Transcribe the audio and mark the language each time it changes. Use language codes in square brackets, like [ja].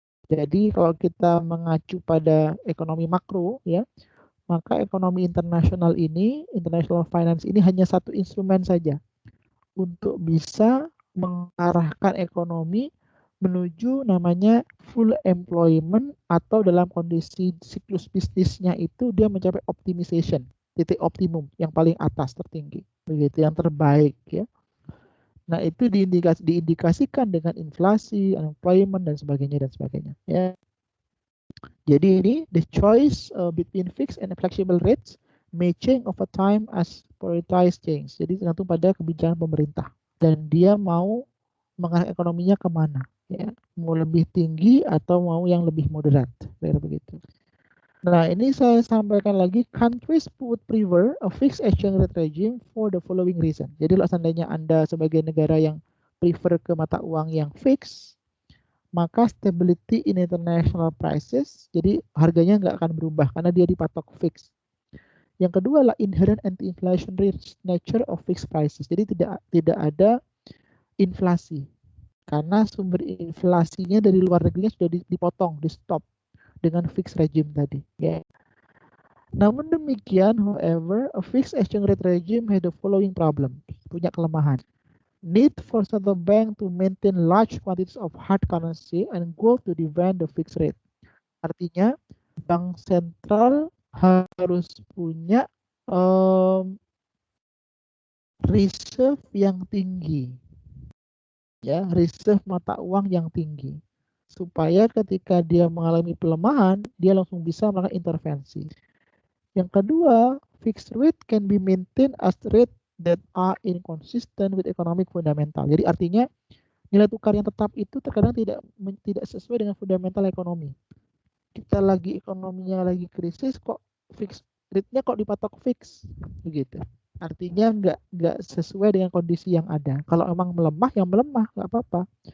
[id] Jadi kalau kita mengacu pada ekonomi makro ya, maka ekonomi internasional ini, international finance ini hanya satu instrumen saja untuk bisa mengarahkan ekonomi menuju namanya full employment atau dalam kondisi siklus bisnisnya itu dia mencapai optimization, titik optimum yang paling atas tertinggi, begitu yang terbaik ya. Nah, itu diindikasikan dengan inflasi, unemployment dan sebagainya ya. Jadi ini [en] the choice between fixed and flexible rates may change over time as priorities change. [id] Jadi tergantung pada kebijakan pemerintah dan dia mau mengarah ekonominya kemana, ya, mau lebih tinggi atau mau yang lebih moderat, kayak begitu. Nah, ini saya sampaikan lagi, [en] countries would prefer a fixed exchange rate regime for the following reason. [id] Jadi kalau seandainya Anda sebagai negara yang prefer ke mata uang yang fix, maka [en] stability in international prices, [id] jadi harganya nggak akan berubah karena dia dipatok fix. Yang kedua adalah [en] inherent anti-inflation nature of fixed prices. [id] Jadi tidak ada inflasi karena sumber inflasinya dari luar negerinya sudah dipotong, di stop dengan fixed regime tadi. Ya. Namun demikian, [en] however, a fixed exchange rate regime has the following problem, [id] punya kelemahan. [en] Need for central bank to maintain large quantities of hard currency and gold to defend the fixed rate. [id] Artinya, bank sentral harus punya reserve yang tinggi, ya, reserve mata uang yang tinggi, supaya ketika dia mengalami pelemahan, dia langsung bisa melakukan intervensi. Yang kedua, [en] fixed rate can be maintained as rate that are inconsistent with economic fundamental. [id] Jadi artinya nilai tukar yang tetap itu terkadang tidak sesuai dengan fundamental ekonomi. Kita lagi ekonominya lagi krisis, kok fixed rate-nya kok dipatok fix, begitu. Artinya nggak sesuai dengan kondisi yang ada. Kalau emang melemah, yang melemah, nggak apa-apa.